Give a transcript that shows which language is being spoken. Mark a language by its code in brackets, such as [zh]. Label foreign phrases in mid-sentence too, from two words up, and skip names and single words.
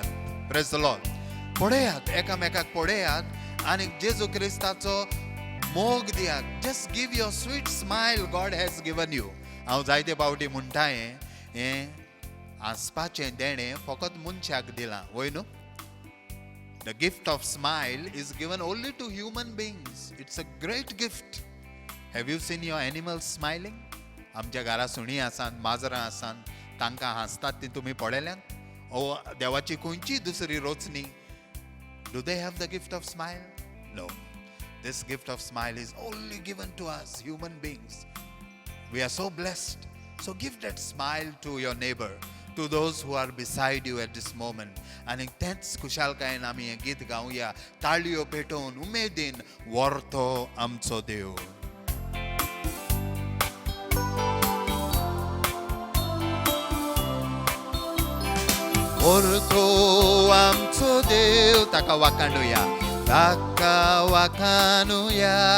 [en] Praise the Lord. [kok] पळयात एकामेकाक, पळयात आनी जेजू क्रिस्ताचो मोग दियात. [en] just give your sweet smile God has given you. [kok] हांव जायते फावटी म्हणटा हें हांसपाचें देणें फकत मनशाक दिलां, वय न्हू. [en] The gift of smile is given only to human beings. It's a great gift. Have you seen your animals smiling? [kok] आमच्या घरा सुणी आसात, माजरां आसात, तांकां हांसतात ती तुमी पळयल्यात? ओ देवाची खंयची दुसरी रोचणी, [en] do they have the gift of smile? No. This gift of smile is only given to us human beings. We are so blessed. So give that smile to your neighbor, to those who are beside you at this moment. [kok] आनी तेंच खुशालकायेन आमी हें गीत गावया, ताळयो पेटोवन उमेदीन, व्हरतो आमचो देव. व्हरतो आमचो देव, ताका वाखाणुया, ताका वाखाणुया.